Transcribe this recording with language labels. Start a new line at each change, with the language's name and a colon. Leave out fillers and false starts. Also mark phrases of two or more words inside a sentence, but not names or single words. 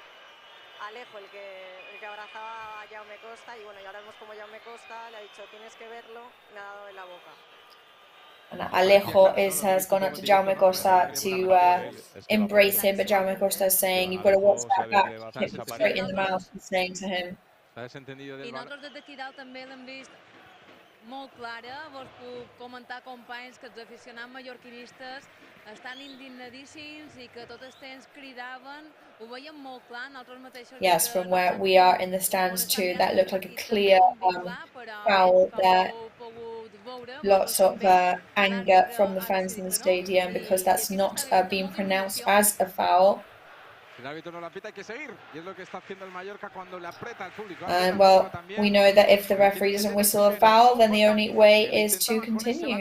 English: And Alejo has gone up to Jaume Costa to embrace him, but Jaume Costa is saying, "You've got to watch that back, hit him straight in the mouth," he's saying to him.
Catalan: I nosaltres des d'aquí dalt també l'hem vist molt clara. Vos puc comentar, companys, que els aficionats mallorquinistes estan indignadíssims i que tot el temps cridaven. Ho veiem molt clar, nosaltres mateixos.
English: Yes, from where we are in the stands too, that looked like a clear foul there. Lots of anger from the fans in the stadium because that's not being pronounced as a foul. And well, we know that if the referee doesn't whistle a foul, then the only way is to continue.